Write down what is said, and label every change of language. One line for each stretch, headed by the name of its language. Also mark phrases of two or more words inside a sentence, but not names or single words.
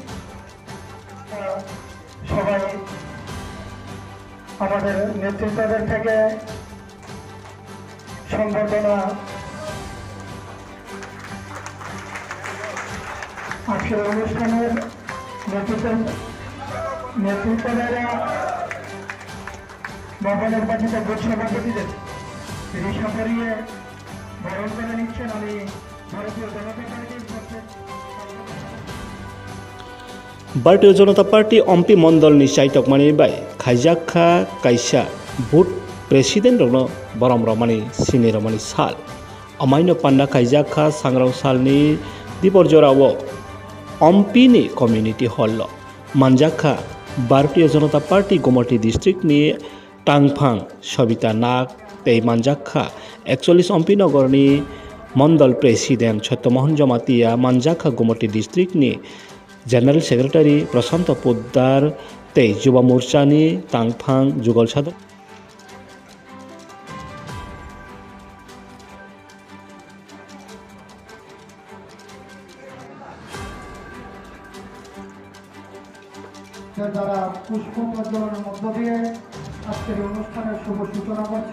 Bangla: সবাই আমাদের নেতৃত্বদের থেকে সংবর্ধনা আজকের অনুষ্ঠানের নেতৃত্বরা নবনির্বাচিত বুথ সভাপতিদের রিসা করিয়ে বরণ করে নিচ্ছেন। আমি ভারতীয় জনতা পার্টির পক্ষে
Kok Borok: Bharatiya Janata Party ompi mondol ni saitok mani bai khaijaka kaisa
English: boot president
Kok Borok: rokno borom romani sini romani sal amaino panda khaijaka sangrong sal ni diporjorao ompi ni
English: community hall
Kok Borok: manjaka Bharatiya Janata Party Gumati district ni Tangphang Sabita Nak tei manjaka 41 ompi nogor ni mondol president Saityamohan Jamatia manjaka Gumati district ni
English: General Secretary
Kok Borok: Prasanta Poddar tei Yuba Morcha ni Tangphang Jugal Sadok
Bangla: যারা পুষ্প প্রজ্বলনের মধ্য দিয়ে আজকের অনুষ্ঠানের শুভ সূচনা করছে।